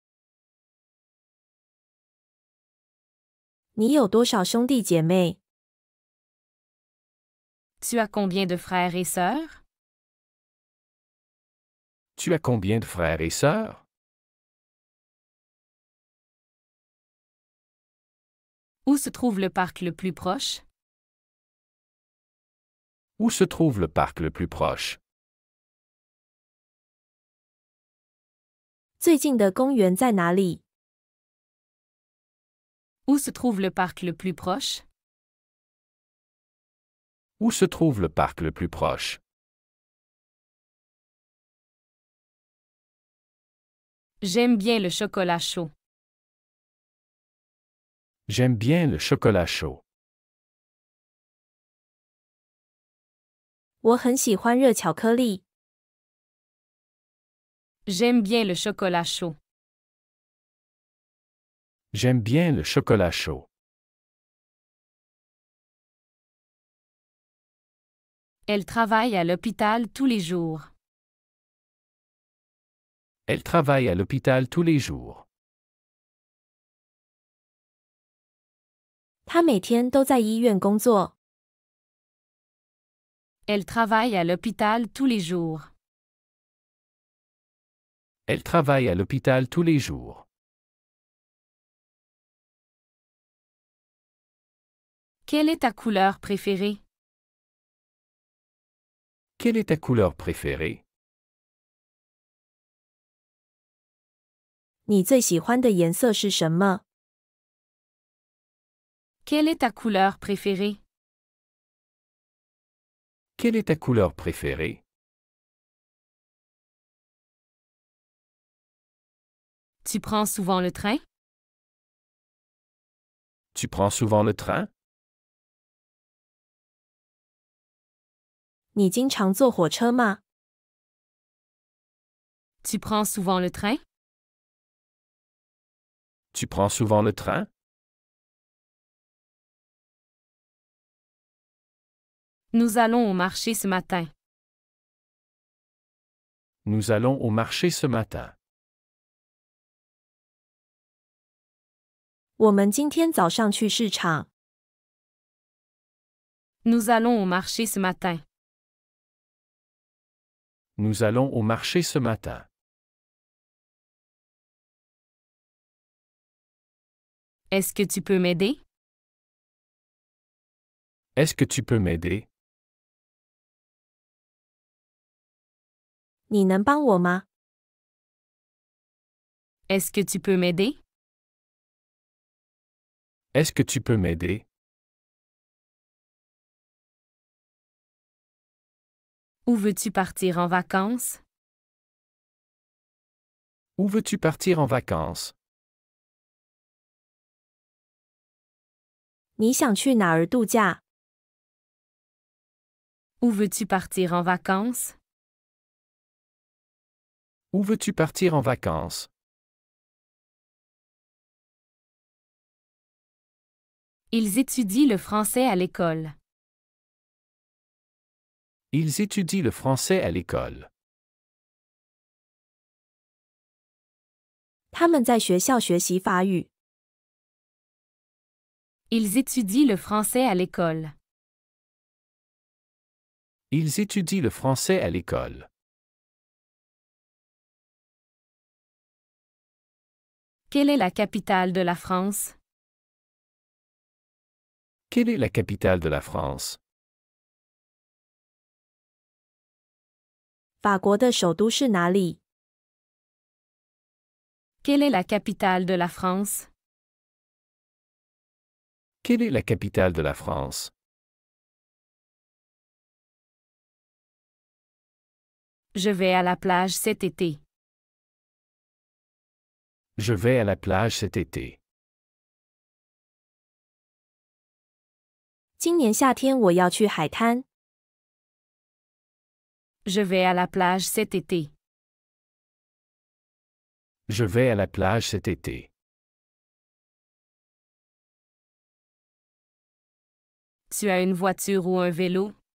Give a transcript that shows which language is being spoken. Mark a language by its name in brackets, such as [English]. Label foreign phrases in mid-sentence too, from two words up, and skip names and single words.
[Chinese] 你有多少兄弟姐妹？ [French] Tu as combien de frères et sœurs? Tu as combien de frères et sœurs? Où se trouve le parc le plus proche? Où se trouve le parc le plus proche? [Chinese] 最近的公园在哪里？ [French] Où se trouve le parc le plus proche? Où se trouve le parc le plus proche? J'aime bien le chocolat chaud. J'aime bien le chocolat chaud. [Chinese] 我很喜欢热巧克力。 [French] J'aime bien le chocolat chaud. J'aime bien le chocolat chaud. Elle travaille à l'hôpital tous les jours. Elle travaille à l'hôpital tous les jours. [Chinese] 他每天都在医院工作。 [French] Elle travaille à l'hôpital tous les jours. Elle travaille à l'hôpital tous les jours. Quelle est ta couleur préférée? Quelle est ta couleur préférée? [Chinese] 你最喜欢的颜色是什么？ [French] Quelle est ta couleur préférée? Quelle est ta couleur préférée? Tu prends souvent le train? Tu prends souvent le train? [Chinese] 你经常坐火车吗？ [French] Tu prends souvent le train? Tu prends souvent le train? Nous allons au marché ce matin. Nous allons au marché ce matin. [Chinese] 我们今天早上去市场。 [French] Nous allons au marché ce matin. Nous allons au marché ce matin. Est-ce que tu peux m'aider? Est-ce que tu peux m'aider? [Chinese] 你能帮我吗？ [French] Est-ce que tu peux m'aider? Est-ce que tu peux m'aider? Où veux-tu partir en vacances? Où veux-tu partir en vacances? [Chinese] 你想去哪儿度假？ [French] Où veux-tu partir en vacances? Où veux-tu partir en vacances? Ils étudient le français à l'école. Ils étudient le français à l'école. [Chinese] 他们在学校学习法语。 [French] Ils étudient le français à l'école. Ils étudient le français à l'école. Quelle est la capitale de la France? Quelle est la capitale de la France? [Chinese] 法国的首都是哪里？ [French] Quelle est la capitale de la France? Quelle est la capitale de la France? Je vais à la plage cet été. Je vais à la plage cet été. [Chinese] 今年夏天我要去海滩。 [French] Je vais à la plage cet été. Je vais à la plage cet été. Tu as une voiture ou un vélo?